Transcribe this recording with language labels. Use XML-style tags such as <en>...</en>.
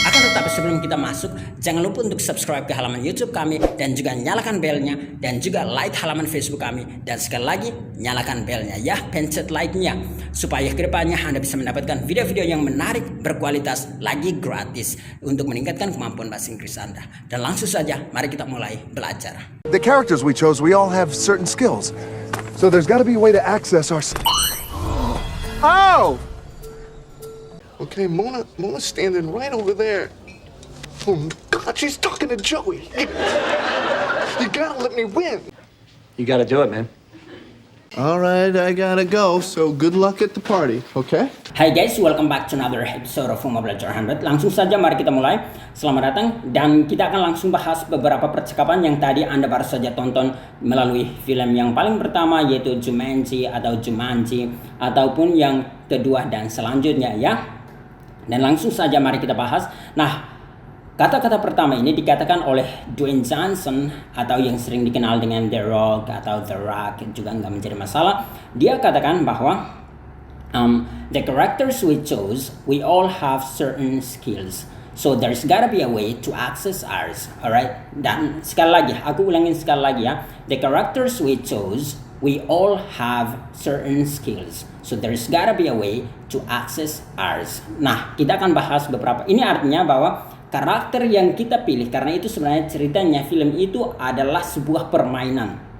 <id>Akan tetapi sebelum kita masuk, jangan lupa untuk subscribe ke halaman YouTube kami dan juga nyalakan belnya dan juga like halaman Facebook kami dan sekali lagi nyalakan belnya ya, pencet like-nya supaya kedepannya Anda bisa mendapatkan video-video yang menarik, berkualitas, lagi gratis untuk meningkatkan kemampuan bahasa Inggris Anda. Dan langsung saja, mari kita mulai belajar.</id> <en>The characters we chose, we all have certain skills. So there's got to be a way to access our... Oh! Okay, Mona's standing right over there. Oh, God, she's talking to Joey. You gotta let me win. You gotta do it, man. All right, I gotta go, so good luck at the party, okay? Hai guys, welcome back to another episode of Rumah Belajar 100.</en> <id>Langsung saja mari kita mulai. Selamat datang dan kita akan langsung bahas beberapa percakapan yang tadi Anda baru saja tonton melalui film yang paling pertama yaitu Jumanji ataupun yang kedua dan selanjutnya ya. Dan langsung saja mari kita bahas. Nah, kata-kata pertama ini dikatakan oleh Dwayne Johnson atau yang sering dikenal dengan The Rock atau The Rock juga nggak menjadi masalah. Dia katakan bahwa</id> <en>the characters we chose, we all have certain skills. So there's gotta be a way to access ours, alright?</en> <id>Dan sekali lagi, aku ulangin sekali lagi ya.</id> <en>The characters we chose, we all have certain skills. So there's gotta be a way to access ours.</en> <id>Nah, kita akan bahas beberapa. Ini artinya bahwa karakter yang kita pilih, karena itu sebenarnya ceritanya film itu adalah sebuah permainan.</id>